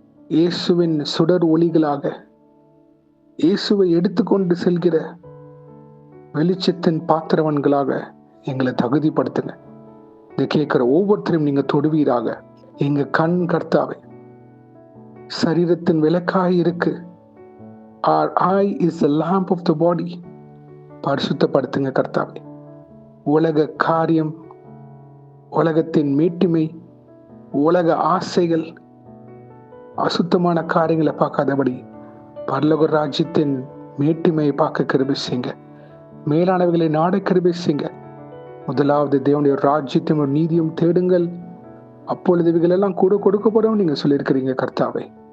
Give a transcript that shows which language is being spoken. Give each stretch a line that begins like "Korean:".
Tamil: இயேசுவின் சுடர் ஒளிகளாக, இயேசுவை எடுத்துக்கொண்டு செல்கிற வெளிச்சத்தின் பாத்திரவன்களாக எங்களை தகுதிப்படுத்துங்க. இதை கேட்கிற ஒவ்வொருத்தரையும் நீங்க தொடுவீராக. எங்க கண் கர்த்தாவே சரீரத்தின் விளக்காய் இருக்கு.
English: Our eye is the lamp of the body.
Tamil: பரிசுத்தப்படுத்துங்க கர்த்தாவே. உலக காரியம், உலகத்தின் மேட்டிமை, உலக ஆசைகள், அசுத்தமான காரியங்களை பார்க்காதபடி பரலோக ராஜ்யத்தின் மேட்டிமையை பார்க்க கிருபை செய்யுங்க. மேலானவைகளை நாட கிருபை செய்யுங்க. முதலாவது தேவனுடைய ராஜ்யத்தையும் ஒரு நீதியும் தேடுங்கள், அப்பொழுது இவைகள் எல்லாம் கூட கொடுக்கப்படும் நீங்க சொல்லியிருக்கிறீங்க கர்த்தாவே.